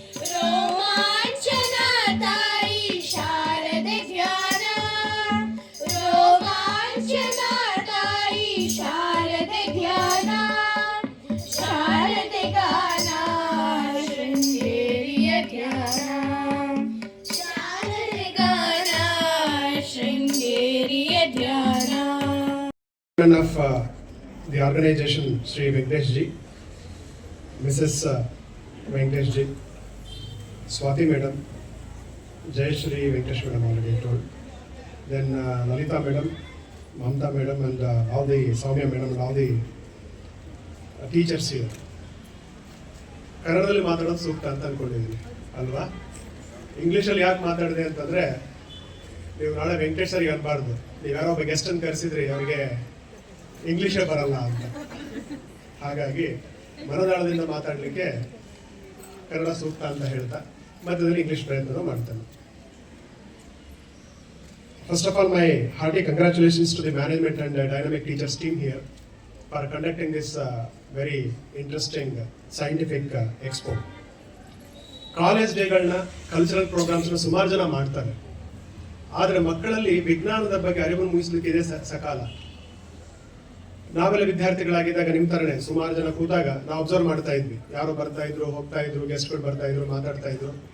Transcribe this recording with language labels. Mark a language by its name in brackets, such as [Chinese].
[Kannada] ರೋಮಾಂಚನ ತಾಯಿ ಶಾರದೆ ಧ್ಯಾನ ರೋಮಾಂಚನ ತಾಯಿ ಶಾರದೆ ಧ್ಯಾನ ಶಾರದೆ ಗಾನ ಶೃಂಗೇರಿಯ ಧ್ಯಾನ ಶಾರದೆ ಗಾನ ಶೃಂಗೇರಿಯ ಧ್ಯಾನ. [English] Of the organization, Sri Venkatesh ji, Mrs. Venkatesh ji, Swati madam, Jai Shri Venkatesh madam already told. Then Lalita madam, Mamta madam, and all the Soumya madam and all the teachers here. [Kannada] ಕನ್ನಡದಲ್ಲಿ ಮಾತಾಡೋದು ಸೂಕ್ತ ಅಂತ ಅನ್ಕೊಂಡಿದ್ದೀನಿ ಅಲ್ವಾ? ಇಂಗ್ಲೀಷಲ್ಲಿ ಯಾಕೆ ಮಾತಾಡಿದೆ ಅಂತಂದರೆ, ನೀವು ನಾಳೆ ವೆಂಕಟೇಶ್ ಸರಿಗೆ ಅನ್ಬಾರ್ದು, ನೀವು ಯಾರೋ ಒಬ್ಬ ಗೆಸ್ಟನ್ನು ಕರೆಸಿದ್ರಿ ಅವರಿಗೆ ಇಂಗ್ಲೀಷೇ ಬರಲ್ಲ ಅಂತ. ಹಾಗಾಗಿ ಮನದಾಳದಿಂದ ಮಾತಾಡಲಿಕ್ಕೆ ಕನ್ನಡ ಸೂಕ್ತ ಅಂತ ಹೇಳ್ತಾ ಮಧ್ಯದಲ್ಲಿ ಇಂಗ್ಲೀಷ್ ಪ್ರಯತ್ನ ಮಾಡ್ತಾನೆ. [English] First of all, my hearty congratulations to the management and dynamic teachers team here for conducting this very interesting scientific expo. [Kannada] College ಡೇಗಳನ್ನ cultural ಪ್ರೋಗ್ರಾಮ್ಸ್ನ ಸುಮಾರು ಜನ ಮಾಡ್ತಾರೆ, ಆದರೆ ಮಕ್ಕಳಲ್ಲಿ ವಿಜ್ಞಾನದ ಬಗ್ಗೆ ಅರಿವನ್ನು ಮೂಡಿಸಲಿಕ್ಕೆ ಇದೆ ಸಕಾಲ. ನಾವೆಲ್ಲ ವಿದ್ಯಾರ್ಥಿಗಳಾಗಿದ್ದಾಗ ನಿಮ್ಮ ಥರನೇ ಸುಮಾರು ಜನ ಕೂತಾಗ ನಾವು ಅಬ್ಸರ್ವ್ ಮಾಡ್ತಾ ಇದ್ವಿ, ಯಾರೋ ಬರ್ತಾ ಇದ್ರು, ಹೋಗ್ತಾ ಇದ್ರು, ಗೆಸ್ಟ್ಗಳು ಬರ್ತಾ ಇದ್ರು, ಮಾತಾಡ್ತಾ ಇದ್ರು.